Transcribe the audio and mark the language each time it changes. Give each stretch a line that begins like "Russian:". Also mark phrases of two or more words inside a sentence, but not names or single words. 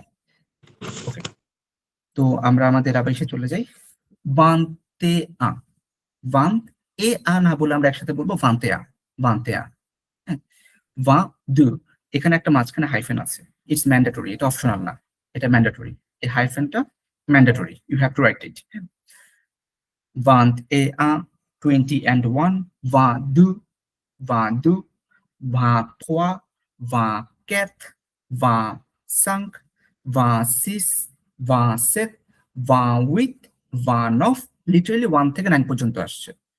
Bangla: ওকে, তো আমরা আমাদের আবেশে চলে যাই। বান্তে আ, বান্ত এ আ না বলে আমরা একসাথে বলবো ভান্তে আ, ভান্তে আ। হ্যাঁ, ভা দু, এখানে একটা মাঝখানে হাইফেন আছে,
English: it's mandatory,
Bangla: এটা অপশনাল না, এটা ম্যান্ডেটরি। এই হাইফেনটা ম্যান্ডেটরি,
English: you have to write it.
French: Vingt et un,
English: 21, 22, 23, 24, 25, 26, 27, 28, 29,
Bangla: লিটারালি 1 থেকে 9 পর্যন্ত আসছে।